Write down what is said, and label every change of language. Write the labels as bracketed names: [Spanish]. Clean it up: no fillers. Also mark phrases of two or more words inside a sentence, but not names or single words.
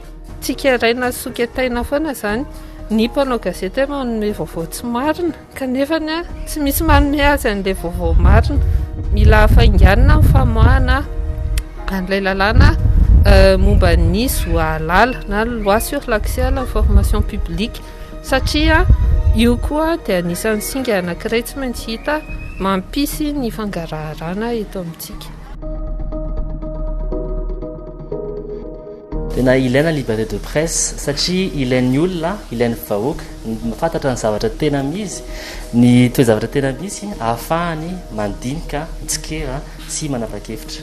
[Malagasy] Tsika raina soketaina foana zany ny mpanao gazety hoe manome vaovao tsy marina kanefa tsy misy manome azy an'ilay vaovao marina. Mila fainganina ny famoahana an'ilay lalàna momba ny zoalala na [French] loi sur l'accès à l'information publique [Malagasy] satria io koa dia anisan'ny singa anankiray tsy maintsy hita mampisy ny fangaraharaana eto amintsika. Tena ilaina [French] liberté de presse [Malagasy] satria ilain'ny olona, ilain'ny vahoaka mafantatra ny zavatra tena misy, ny toe-zavatra tena misy ahafahany mandinika, mitsikera sy manapa-kevitra.